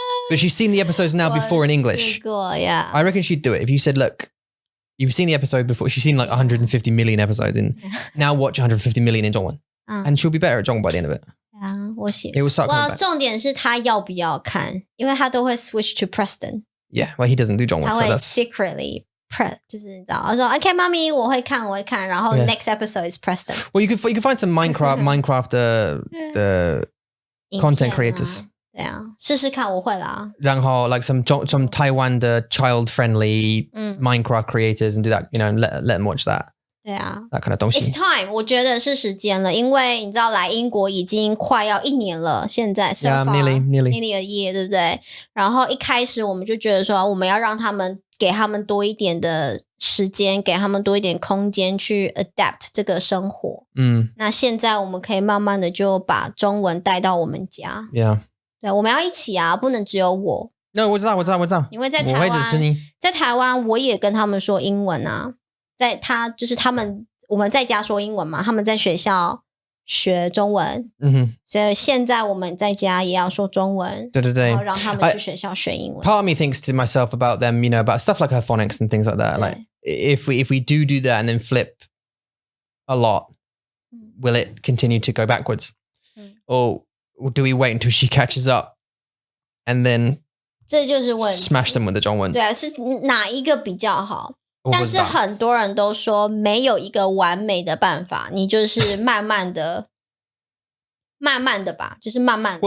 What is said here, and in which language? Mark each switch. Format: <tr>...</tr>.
<en>But she's seen the episodes now before in English. Yeah. I reckon she'd do it. If you said, look, you've seen the episode before. She's seen like 150 million episodes and now watch 150 million in 中文 and she'll be better at 中文 by the end of it.</en> <zh>我喜欢。</zh> <en>It will start coming back.</en> <zh>重点是他要不要看，因为他都会</zh> <en>switch to Preston. Yeah, well, he doesn't do 中文，</en> <zh>他会</zh> <en>secretly press，</en> <zh>就是你知道，他说 OK， 妈咪，我会看，然后</zh> <en>next episode is Preston. Well, you could find some Minecraft the content creators.</en> <zh>对啊，试试看，我会啦。</zh> <en>然后 like some Taiwan 的 child friendly Minecraft creators and do that, you know, and let them watch that.</en> <zh>对啊</zh> <en>that kind of 东西。 It's time，</en> <zh>我觉得是时间了，因为你知道来英国已经快要1年了，现在</zh> <en>so far nearly a year，</en> <zh>对不对？然后一开始我们就觉得说，我们要让他们给他们多一点的时间，给他们多一点空间去 adapt 这个生活。那现在我们可以慢慢的就把中文带到我们家。</zh> <en>Yeah，</en> <zh>对，我们要一起啊，不能只有我。 No， 我知道。因为在台湾，我也跟他们说英文啊。就是我们在家说英文嘛，他们在学校学中文，所以现在我们在家也要说中文，对，然后让他们去学校学英文。</zh> <en>Part of me thinks to myself about them, you know, about stuff like her phonics and things like that. Like if we do that and then flip a lot, will it continue to go backwards, or do we wait until she catches up and then</en> <zh>这就是问题</zh> <en>smash them with the 中文？</en> <zh>对啊，是哪一个比较好？但是很多人都说没有一个完美的办法，你就是慢慢的吧，就是慢慢的。</zh>